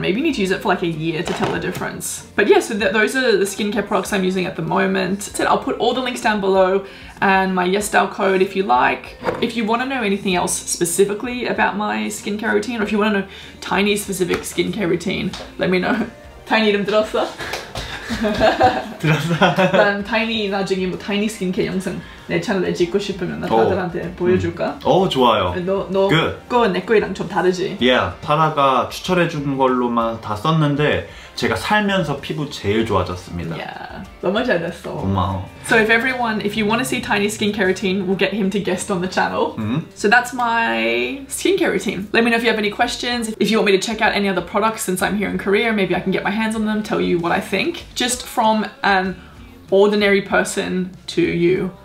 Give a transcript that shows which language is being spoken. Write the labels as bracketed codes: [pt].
[en] Maybe you need to use it for like a year to tell the difference. But yeah, so those are the skincare products I'm using at the moment. So I'll put all the links down below and my YesDAO code if you like. If you want to know anything else specifically about my skincare routine, or if you want to know Tiny specific skincare routine, let me know. [ko] Tiny 이름 들었어? 들었어. 난 타이니 나중에 뭐 타이니 스킨케어 영상 내 채널에 찍고 싶으면 나 다들한테 보여줄까? 좋아요. 너 거 내 거랑 좀 다르지? Yeah, 사라가 추천해준 걸로만 다 썼는데 제가 살면서 피부 제일 좋아졌습니다. Yeah, 너무 잘 됐어. 고마워. [en] So if you want to see Tiny's skincare routine, we'll get him to guest on the channel. So that's my skincare routine. Let me know if you have any questions. If you want me to check out any other products since I'm here in Korea, maybe I can get my hands on them, tell you what I think. Just from an ordinary person to you.